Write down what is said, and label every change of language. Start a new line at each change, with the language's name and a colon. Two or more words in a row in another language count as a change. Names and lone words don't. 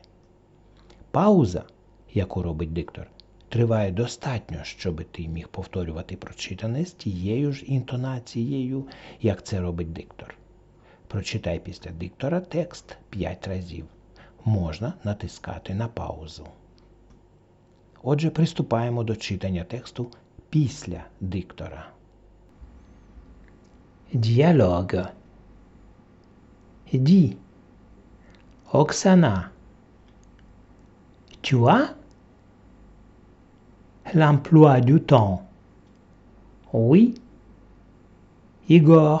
Ukrainian: Пауза, яку робить диктор, триває достатньо, щоб ти міг повторювати прочитане з тією ж інтонацією, як це робить диктор. Прочитай після диктора текст 5 разів. Можна натискати на паузу. Отже, приступаємо до читання тексту після диктора.
French: Dialogue. Dis. Oksana. Tu as l'emploi du temps? Oui. Igor.